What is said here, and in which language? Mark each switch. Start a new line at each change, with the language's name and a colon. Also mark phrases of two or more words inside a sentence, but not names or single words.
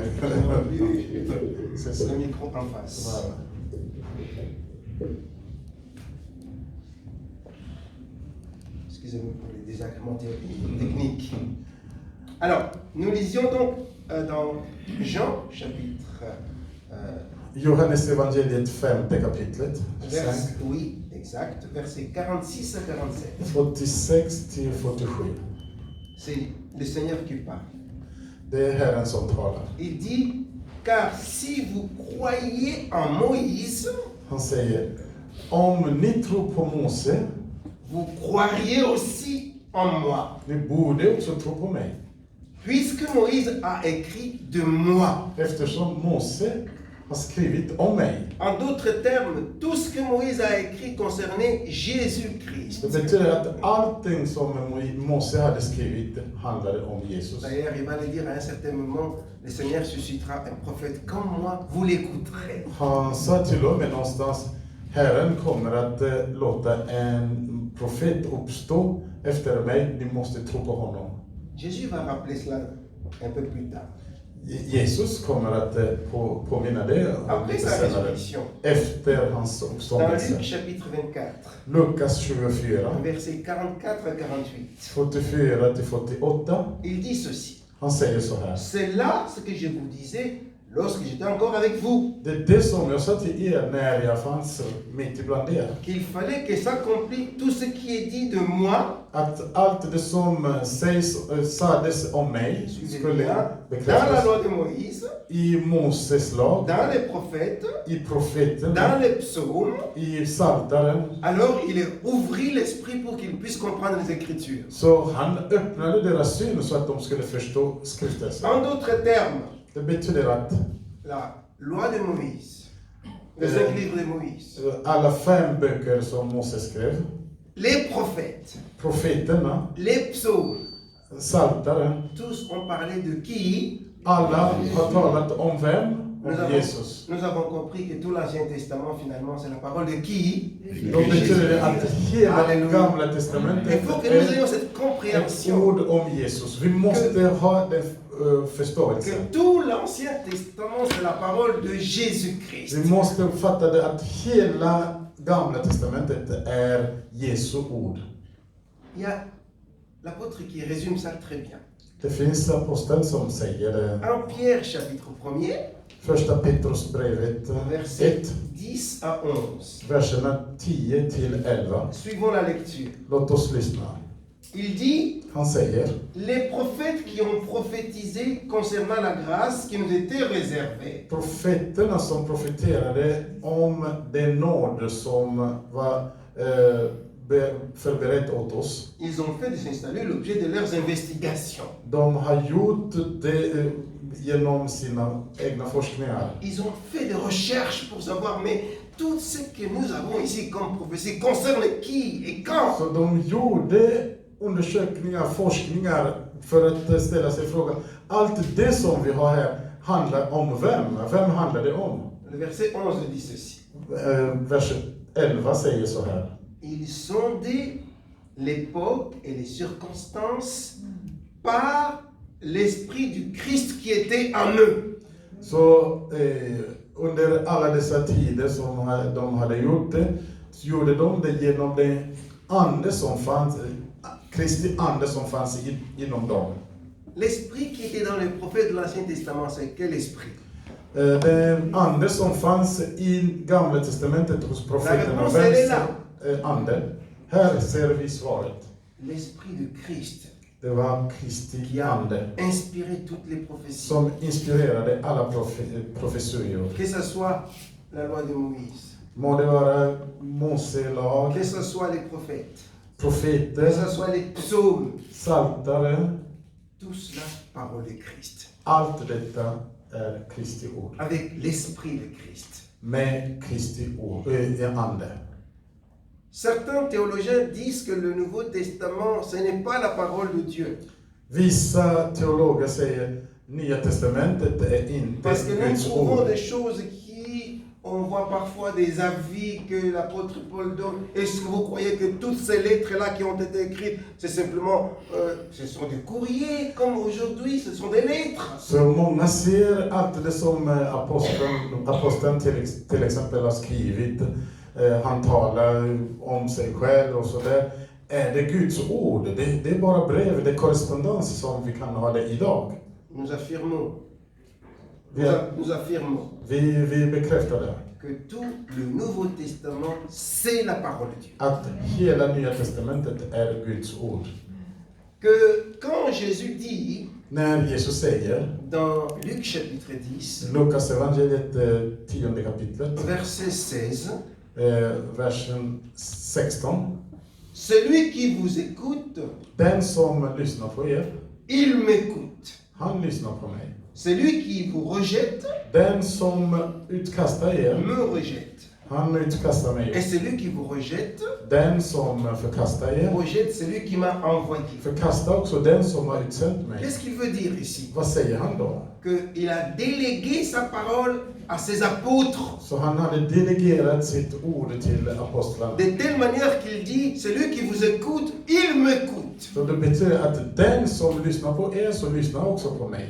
French: c'est ça. le micro en face. Voilà. Excusez-moi pour les désagréments techniques. Alors, nous lisions donc dans Jean chapitre
Swedish: Johannes evangeliet 5 kapitlet.
French: oui, exact, versets 46 à 47.
Swedish: 46 till 47.
French: C'est le Seigneur qui parle.
Swedish: Det är Herren som talar.
French: Il dit, car si vous croyez en Moïse,
Swedish: Han säger, om ni tror på Mose,
French: vous croiriez aussi en moi.
Swedish: ni borde också tro på mig.
French: Puisque Moïse a écrit de moi.
Swedish: Eftersom Mose har skrivit om mig.
French: En d'autres termes, tout ce que Moïse a écrit concernait Jésus-Christ.
Swedish: Det betyder att allting som Mose hade skrivit handlade om Jesus.
French: D'ailleurs, il va le dire à un certain moment, le Seigneur suscitera un prophète comme moi, vous l'écouterez.
Swedish: Han sa till och med någonstans, Herren kommer att låta en profet uppstå efter mig, ni måste tro på honom.
French: Jésus va rappeler cela un peu plus tard.
Swedish: Jesus kommer att påminna det
French: Après sa résurrection.
Swedish: efter hans
French: Dans
Swedish: uppståndelse.
French: Luc chapitre 24,
Swedish: Lukas 24,
French: versets 44 à 48,
Swedish: 44 till 48.
French: il dit ceci.
Swedish: Han säger så här.
French: C'est là ce que je vous disais lorsque j'étais encore avec vous.
Swedish: Det är det som jag sa till er när jag fanns mitt ibland er.
French: Qu'il fallait que s'accomplisse tout ce qui est dit de moi.
Swedish: Att allt det som sades om mig skulle
French: Dans la
Swedish: bekräftas
French: loi de Moïse,
Swedish: i Moses lag,
French: dans les prophètes,
Swedish: i profeten,
French: dans les psaumes.
Swedish: i Psaltaren.
French: Alors il ouvrit l'esprit pour qu'ils puissent comprendre les Écritures.
Swedish: Så han öppnade deras syn så att de skulle förstå skriftelsen.
French: En d'autres termes,
Swedish: Det betyder att
French: la loi de Moïse, les 5 livres de Moïse,
Swedish: alla 5 böcker som Moses skrev,
French: les prophètes,
Swedish: profeterna,
French: les psaumes,
Swedish: Psaltaren,
French: tous ont parlé de qui?
Swedish: alla har talat om vem? Om Jesus.
French: Nous avons compris que tout l'Ancien Testament finalement c'est la parole de qui?
Swedish: Då betyder det att hela
French: Alléluia.
Swedish: Gamla testamentet
French: Il faut que nous ayons
Swedish: är
French: cette
Swedish: ett
French: compréhension
Swedish: ord om Jesus. Vi måste ha den förståelsen.
French: que tout l'Ancien Testament c'est la parole de Jésus-Christ.
Swedish: Vi måste uppfatta det att hela Gamla testamentet är Jesu ord.
French: Il y a l'apôtre qui résume ça très bien.
Swedish: Det finns aposteln som säger det.
French: En Pierre chapitre 1er,
Swedish: Första Petrusbrevet
French: verset 1, 10 à 11.
Swedish: verserna 10 till 11.
French: Suivons la lecture.
Swedish: Låt oss lyssna.
French: Il dit,
Swedish: Han säger,
French: les prophètes qui ont prophétisé concernant la grâce qui nous était réservée.
Swedish: profeterna som profeterade om det nåd som var förberett åt oss.
French: Ils ont fait de s'installer l'objet de leurs investigations.
Swedish: De har gjort det genom sina egna forskningar.
French: Ils ont fait des recherches pour savoir, mais tout ce que nous avons ici comme prophétie concerne qui et quand?
Swedish: Så de gjorde undersökningar, forskningar för att ställa sig frågan, allt det som vi har här handlar om vem? Vem handlar det om?
French: Le verset 11 dit ceci.
Swedish: Vers 11 säger så här.
French: Ils sondaient l'époque et les circonstances par l'esprit du Christ qui était en eux.
Swedish: Så under alla dessa tider som de hade gjort det, så gjorde de det genom det ande som fanns, Kristi ande som fanns inom dem.
French: L'esprit qui était dans les prophètes de l'Ancien Testament, c'est quel esprit?
Swedish: Den ande som fanns i Gamla testamentet hos profeterna,
French: réponse, elle est
Swedish: vems ande? Här ser vi svaret.
French: L'Esprit de Christ
Swedish: Det var Kristi
French: qui a
Swedish: ande
French: inspiré toutes les prophéties.
Swedish: som inspirerade alla profetior.
French: Que ce soit la loi de Moïse,
Swedish: Må det vara Mose lag,
French: que ce soit les prophètes, que
Swedish: profeter,
French: ce soit les psaumes,
Swedish: psaltare,
French: tout cela, parole de Christ,
Swedish: allt detta är Kristi ord.
French: avec l'Esprit de Christ.
Swedish: Med Kristi ord, ande.
French: Certains théologiens disent que le Nouveau Testament, ce n'est pas la parole de Dieu.
Swedish: Vissa teologer säger Nya testamentet är inte
French: Parce que nous
Swedish: Guds
French: trouvons
Swedish: ord.
French: des choses qui, on voit parfois des avis que l'apôtre Paul donne. Est-ce que vous croyez que toutes ces lettres-là qui ont été écrites, c'est simplement, ce sont des courriers comme aujourd'hui, ce sont des lettres.
Swedish: Så många ser allt det som aposteln till exempel har skrivit. Han talar om sig själv och sådär. Är det Guds ord? Det är bara brev, det är korrespondens som vi kan ha det idag.
French: Nous affirmons,
Swedish: Vi bekräftar det.
French: que tout le Nouveau Testament, c'est la parole de Dieu.
Swedish: Att hela Nya testamentet är Guds ord.
French: Que quand Jésus dit,
Swedish: När Jesus säger,
French: dans Luc chapitre 10,
Swedish: Lukas evangeliet 10 kapitlet,
French: verset 16,
Swedish: versen 16.
French: celui qui vous écoute,
Swedish: Den som lyssnar på er,
French: il m'écoute.
Swedish: han lyssnar på mig.
French: Celui qui vous rejette,
Swedish: Den som utkastar er,
French: me rejette.
Swedish: han utkastar
French: Et
Swedish: mig.
French: celui qui vous rejette,
Swedish: Den som förkastar er,
French: rejette celui qui m'a envoyé.
Swedish: förkastar också den som har utsänt mig.
French: Qu'est-ce qu'il veut dire ici?
Swedish: Vad säger han då?
French: Qu'il a délégué sa parole à ses apôtres.
Swedish: Så han hade delegerat sitt ord till apostlarna.
French: De telle manière qu'il dit, celui qui vous écoute, il m'écoute.
Swedish: Så det betyder att den som lyssnar på er, så lyssnar också på mig.